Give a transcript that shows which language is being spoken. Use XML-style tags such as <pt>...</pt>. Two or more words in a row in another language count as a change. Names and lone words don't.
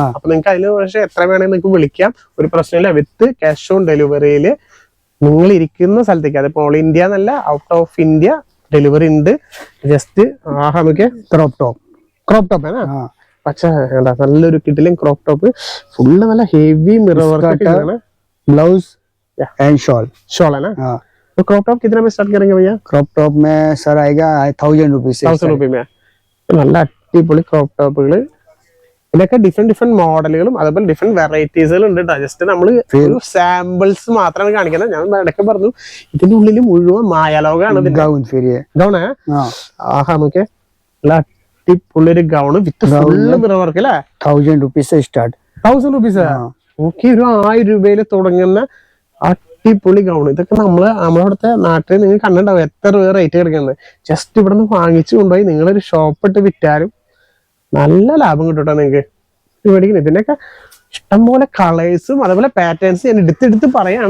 <ml>അപ്പൊ നിങ്ങൾക്ക് അതിന് പക്ഷേ എത്ര വേണമെങ്കിൽ നിങ്ങൾക്ക് വിളിക്കാം, ഒരു പ്രശ്നമില്ല.</ml> <en>with cash on delivery</en> <ml>നിങ്ങൾ ഇരിക്കുന്ന സ്ഥലത്തേക്ക്, അതിപ്പോ</ml> <en>all India</en> <ml>എന്നല്ല,</ml> <en>out of India delivery</en> <ml>ഉണ്ട്. ജസ്റ്റ് നമുക്ക്</ml> <en>crop top</en> <ml>ആണ്. പക്ഷേ നല്ലൊരു കിട്ടിലും</ml> <en>crop top</en> <ml>ഫുള്ള് നല്ല</ml> <en>heavy mirror work</en> <ml>ആണ്. ബ്ലൗസ്</ml> <en>and shawl</en> <hi>है ना. तो</hi> <en>crop top</en> <hi>कितना में स्टार्ट करेंगे भैया?</hi> <en>crop top</en> <hi>में सर आएगा 1000 रुपीज से.</hi> <ml>1000</ml> <hi>रुपये में</hi> <ml>നല്ല അടിപൊളി ക്രോപ്പ് ടോപ്പുകൾ. ഇതൊക്കെ</ml> <en>different models</en> <ml>അതുപോലെ</ml> <en>different varieties</en> <ml>ഉണ്ട് കേട്ടോ. ജസ്റ്റ് നമ്മൾ സാമ്പിൾസ് മാത്രമാണ് കാണിക്കുന്നത്. ഞാൻ ഇടയ്ക്ക് പറഞ്ഞു, ഇതിന്റെ ഉള്ളിൽ മുഴുവൻ മായാലോകമാണ്. ഗൗണ് നമുക്ക് നല്ല അടിപൊളി ഒരു</ml> <en>gown with full mirror work</en> <ml>അല്ലേ.</ml> <hi>1000 रुपीज से स्टार्ट.</hi> <en>1000 रुपീസ്.</en> <ml>ഓക്കെ, ഒരു 1000 രൂപയിൽ തുടങ്ങുന്ന അടിപൊളി ഗൗൺ. ഇതൊക്കെ നമ്മളവിടുത്തെ നാട്ടിൽ നിങ്ങൾ കണ്ടിട്ടുണ്ടാവും എത്ര രൂപ റേറ്റ് കിടക്കുന്നത്. ജസ്റ്റ് ഇവിടെ നിന്ന് വാങ്ങിച്ചു കൊണ്ടുപോയി നിങ്ങളൊരു ഷോപ്പ് ഇട്ട് വിറ്റാലും നല്ല ലാഭം കിട്ടും നിങ്ങൾക്ക്. മേടിക്കുന്നത് ഇതിനൊക്കെ ഇഷ്ടംപോലെ കളേഴ്സും അതുപോലെ പാറ്റേൺസ് ഞാൻ എടുത്തെടുത്ത് പറയാണ്.</ml>